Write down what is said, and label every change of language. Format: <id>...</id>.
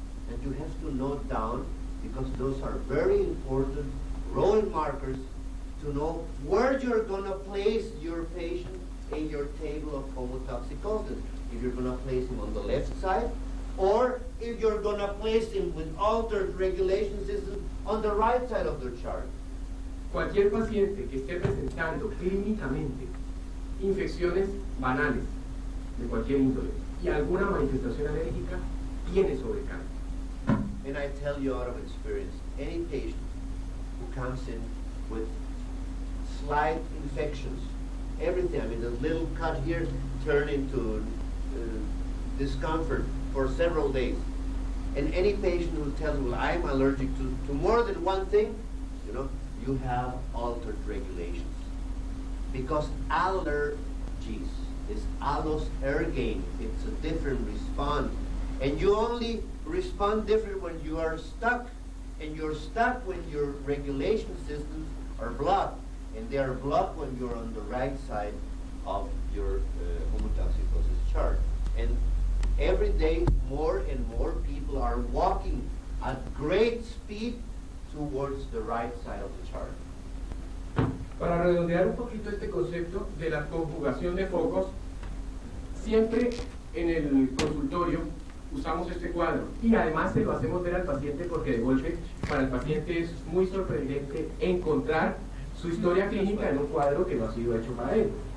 <en>And you have to note down, because those are very important role markers to know where you're going to place your patient in your table of homotoxicosis. If you're going to place him on the left side, or if you're going to place him with altered regulation system on the right side of the chart.</en> <es>cualquier paciente que esté presentando clínicamente infecciones banales de cualquier índole y alguna manifestación alérgica tiene sobrecarga.</es> <en>And I tell you out of experience, any patient who comes in with slight infections, everything, I mean, the little cut here turn into discomfort for several days. And any patient who tells me, well, I'm allergic to more than one thing, you know, you have altered regulations. Because allergies is allos ergain, it's a different response. And you only respond different when you are stuck. And you're stuck when your regulation systems are blocked. And they are blocked when you're on the right side of your homotoxicosis chart. And every day, more and more people are walking at great speed towards the right side of the chart.</en> <es>Para redondear un poquito este concepto de la conjugación de focos, siempre en el consultorio usamos este cuadro y además se lo hacemos ver al paciente porque de golpe para el paciente es muy sorprendente encontrar su historia clínica en un cuadro que no ha sido hecho para él.</es>